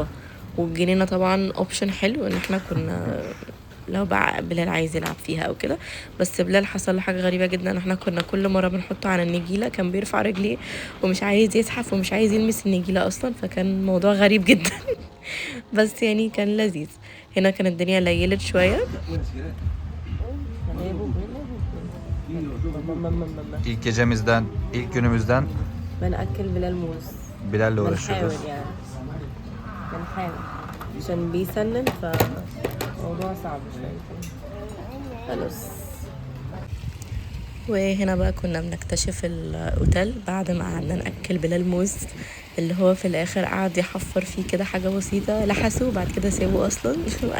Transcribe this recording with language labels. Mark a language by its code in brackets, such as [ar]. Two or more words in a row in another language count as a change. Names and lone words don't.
[ar] والجنينه طبعا اوبشن حلو، ان احنا كنا لو بقى بلال عايز يلعب فيها او كده. بس بلال حصل له حاجه غريبه جدا، احنا كنا كل مره بنحطه على النجيله كان بيرفع رجليه ومش عايز يزحف ومش عايز يلمس النجيله اصلا، فكان موضوع غريب جدا. بس يعني كان لذيذ. هنا كانت الدنيا ليلت şöyle. [tr] İlk gecemizden, ilk günümüzden [ar] بنأكل بلال موز. [tr] Bilal'le [ar] بنحاول [tr] uğraşıyoruz. [ar] يعني بنحاول عشان بيسنن، فموضوع صعب شوية. خلاص. وهنا بقى كنا بنكتشف الاوتيل بعد ما قعدنا ناكل بلال موز، اللي هو في الاخر قعد يحفر فيه كده حاجه بسيطه، لحسه وبعد كده سابه اصلا.